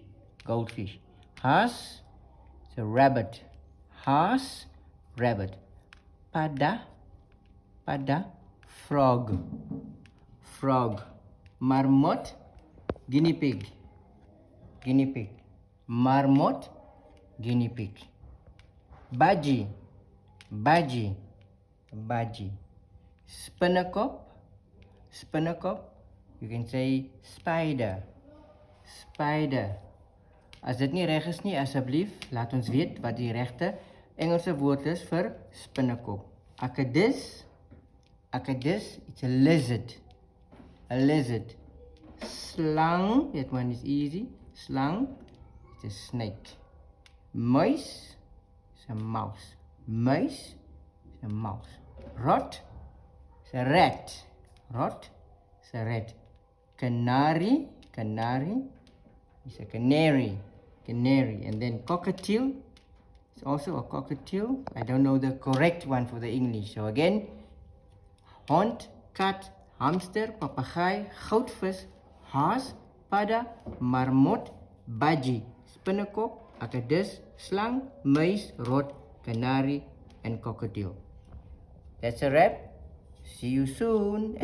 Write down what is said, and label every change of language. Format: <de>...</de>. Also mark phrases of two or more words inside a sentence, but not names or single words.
<en>Goldfish. Haas is a rabbit.</en> <af>Haas. Rabbit. Pada.</af> <en>Pada. Frog. Frog. Marmot. Guinea pig. Guinea pig. Marmot. Guinea pig. Budgie. Budgie. Budgie. Spinnekop.</en> <af>Spinnekop.</af> <en>You can say spider. Spider.</en> <af>As dit nie reg is nie, asseblief laat ons weet wat die regte Engelse woord is vir spinnekop. Akedus. Akedus,</af> <en>it's a lizard. A lizard. Slang, that one is easy. Slang, it's a snake. Muis is a mouse. Muis is a mouse. Rot is a rat. Rot is a rat. Canary, canary is a canary. Canary. And then cockatiel is also a cockatiel. I don't know the correct one for the English. So again,</en> <af>hond, kat, hamster, papegaai, goudvis, haas, pada, marmot, budgie, spinnekop, akedus, slang, muis,</af> <en>rot, canary, and cockatiel. That's a wrap. See you soon. And</en>